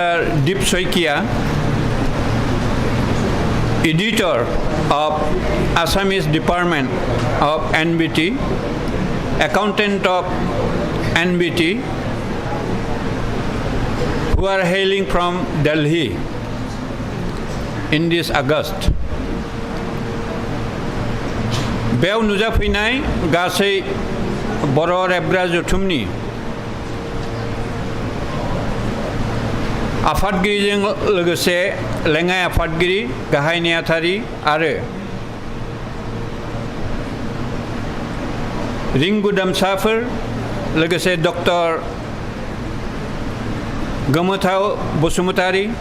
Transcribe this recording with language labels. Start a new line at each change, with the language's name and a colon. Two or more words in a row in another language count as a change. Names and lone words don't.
English: Deep Soikia, editor of Assamese Department of NBT, accountant of NBT, who are hailing from Delhi in this August.
Bodo: बेयाव नुजाफैनाय गासै बर' रेबग्रा जथुमनि आफादगिरिजों लोगोसे लेङाइ आफादगिरि, गाहाय नेहाथारि आरो रिंगुदामसाफोर लोगोसे डक्टर गोमोथाव बसुमतारी,